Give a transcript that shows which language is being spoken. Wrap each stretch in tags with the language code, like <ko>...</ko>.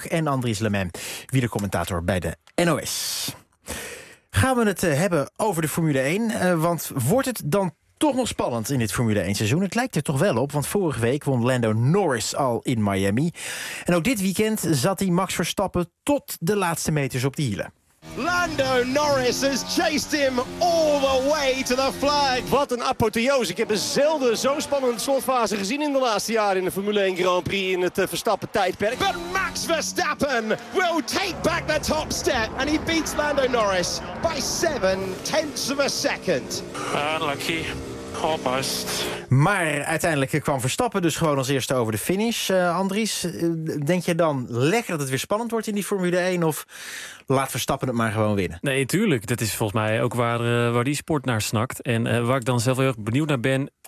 <nl>En Andries Lemijn, wielercommentator bij de NOS. Gaan we het hebben over de Formule 1. Want wordt het dan toch nog spannend in dit Formule 1 seizoen? Het lijkt er toch wel op, want vorige week won Lando Norris al in Miami. En ook dit weekend zat hij Max Verstappen tot de laatste meters op de hielen.</nl> <en>Lando Norris has chased him all the way to the flag.</en> <nl>Wat een apotheose. Ik heb zelden zo'n spannende slotfase gezien in de laatste jaren in de Formule 1 Grand Prix in het Verstappen tijdperk.</nl> <en>But Max Verstappen will take back the top step and he beats Lando Norris by 0.7 seconds. Unlucky. Almost.</en> <nl>Maar uiteindelijk kwam Verstappen dus gewoon als eerste over de finish. Andries, denk je dan lekker dat het weer spannend wordt in die Formule 1? Of laat Verstappen het maar gewoon winnen? Nee, tuurlijk. Dat is volgens mij ook waar die sport naar snakt. En waar ik dan zelf heel erg benieuwd naar ben...</nl>